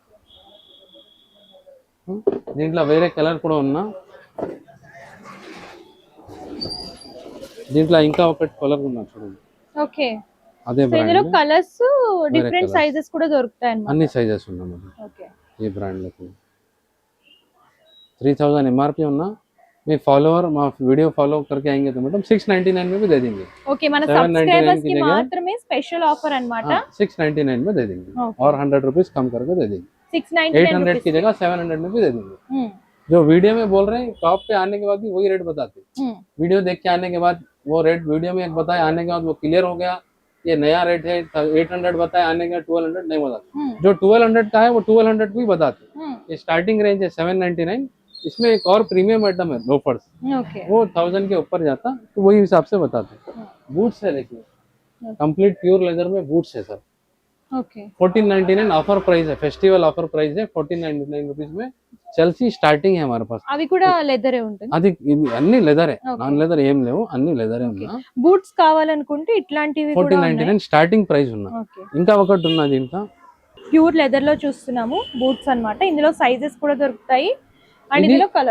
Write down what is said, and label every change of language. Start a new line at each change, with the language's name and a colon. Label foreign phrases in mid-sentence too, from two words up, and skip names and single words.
Telugu: దీంట్లో వేరే కలర్ కూడా ఉన్నా, దీంట్లో ఇంకా ఒకటి కలర్ ఉన్నా చూడండి. ఓకే. అదే బ్రాండ్ ఇందులో
English: colors different sizes
Telugu: కూడా దొరుకుతాయి అన్నమాట. అన్ని సైజెస్ ఉన్నాయి. ఓకే. ఈ బ్రాండ్ లో 3000 ఎంఆర్పి ఉన్నా, మీ ఫాలోవర్ మా
Hindi: వీడిयो फॉलो करके आएंगे तो मैडम 699 में भी दे देंगे. ओके.
Telugu: మన సబ్స్క్రైబర్స్ కి మాత్రమే
English: special offer
Telugu: అన్నమాట.
Hindi: 699 में दे देंगे और 100 रुपीस कम करके दे देंगे. 800 की जगह 700 में भी दे देंगे. जो वीडियो में बोल रहे हैं शॉप पे आने के बाद भी वही रेट बताते हैं. वीडियो देख के आने के बाद वो रेट वीडियो में एक बताए, आने के बाद वो क्लियर हो गया ये नया रेट है 800 बताए, आने के बाद 1200 नहीं बताते. जो 1200 का है वो 1200 भी बताते. ये
English: starting range
Hindi: है 799. इसमें एक और
English: premium item
Hindi: है लोफर्स, वो 1000 के ऊपर जाता, तो वही हिसाब से बताते. बूट्स है, देखिए
English: complete pure leather
Hindi: में बूट्स है सर. ओके. 1499
English: offer price
Hindi: है,
English: festival offer price
Hindi: है. 1499 रुपीस में चलसी स्टार्टिंग है हमारे पास.
Telugu: అవి కూడా లెదరే ఉంటుంది. అది అన్ని లెదరే,
English: non leather
Telugu: ఏం లేవు, అన్ని లెదరే ఉన్నా. బూట్స్ కావాలనుకుంటే ఇట్లాంటివి కూడా 1499
English: starting price
Telugu: ఉన్నా. ఇంకా ఒకటి ఉన్నది ఇంకా
English: pure leather
Telugu: లో చూస్తున్నాము బూట్స్ అన్నమాట. ఇందులో సైజెస్ కూడా దొరుకుతాయి అండ్ ఇందులో కలర్